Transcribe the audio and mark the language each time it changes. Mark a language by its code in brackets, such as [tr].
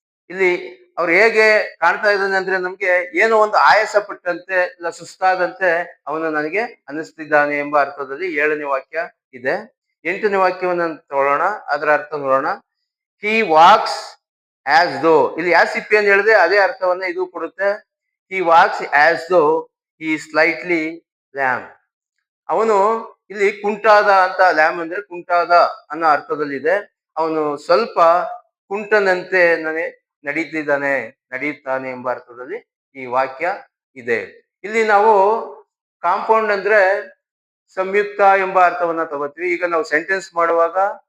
[kn] ಇಲ್ಲಿ ಅವ್ರು ಹೇಗೆ ಕಾಣ್ತಾ ಇದ್ದಾನೆ ಅಂದ್ರೆ ನಮ್ಗೆ ಏನೋ ಒಂದು ಆಯಾಸ ಪಟ್ಟಂತೆ ಇಲ್ಲ ಸುಸ್ತಾದಂತೆ ಅವನು ನನಗೆ ಅನ್ನಿಸ್ತಿದ್ದಾನೆ ಎಂಬ ಅರ್ಥದಲ್ಲಿ ಏಳನೇ ವಾಕ್ಯ ಇದೆ. ಎಂಟನೇ ವಾಕ್ಯವನ್ನ ತಗೊಳ್ಳೋಣ, ಅದರ ಅರ್ಥ ನೋಡೋಣ. [en] He walks as though. [kn] ಇಲ್ಲಿ ಆಸಿಫ್ ಏನ್ ಹೇಳಿದೆ ಅದೇ ಅರ್ಥವನ್ನ ಇದು ಕೊಡುತ್ತೆ. [en] He walks as though he is slightly lame. [kn] ಅವನು ಇಲ್ಲಿ ಕುಂಟಾದ ಅಂತ, ಲ್ಯಾಮ್ ಅಂದ್ರೆ ಕುಂಟಾದ ಅನ್ನೋ ಅರ್ಥದಲ್ಲಿದೆ. ಅವನು ಸ್ವಲ್ಪ ಕುಂಟನಂತೆ ನಡೆಯುತ್ತಾನೆ ಎಂಬ ಅರ್ಥದಲ್ಲಿ ಈ ವಾಕ್ಯ ಇದೆ. ಇಲ್ಲಿ ನಾವು ಕಾಂಪೌಂಡ್ ಅಂದ್ರೆ ಸಂಯುಕ್ತ ಎಂಬ ಅರ್ಥವನ್ನ ತಗೋತೀವಿ. ಈಗ ನಾವು ಸೆಂಟೆನ್ಸ್ ಮಾಡುವಾಗ